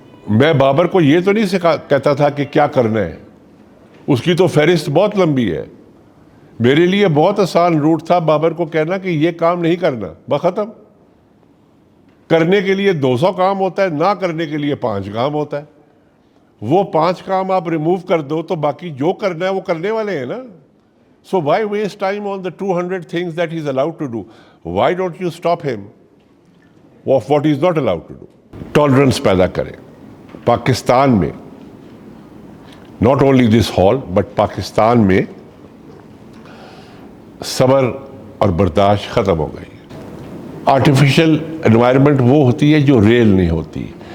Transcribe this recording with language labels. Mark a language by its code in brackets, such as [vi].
[ur] میں بابر کو یہ تو نہیں کہتا تھا کہ کیا کرنا ہے, اس کی تو فہرست بہت لمبی ہے. میرے لیے بہت آسان روٹ تھا بابر کو کہنا کہ یہ کام نہیں کرنا, بس ختم. کرنے کے لیے 200 کام ہوتا ہے, نہ کرنے کے لیے 5 کام ہوتا ہے. وہ 5 کام آپ ریموو کر دو تو باقی جو کرنا ہے وہ کرنے والے ہیں نا. [en] So why waste time on the 200 things that he's allowed to do? Why don't you stop him of what he's not allowed to do? [ur] Tolerance پیدا کریں. پاکستان میں, [en] not only this hall, but [ur] Pakistan میں صبر اور برداشت ختم ہو گئی. آرٹیفیشل انوائرمنٹ وہ ہوتی ہے جو ریل نہیں ہوتی.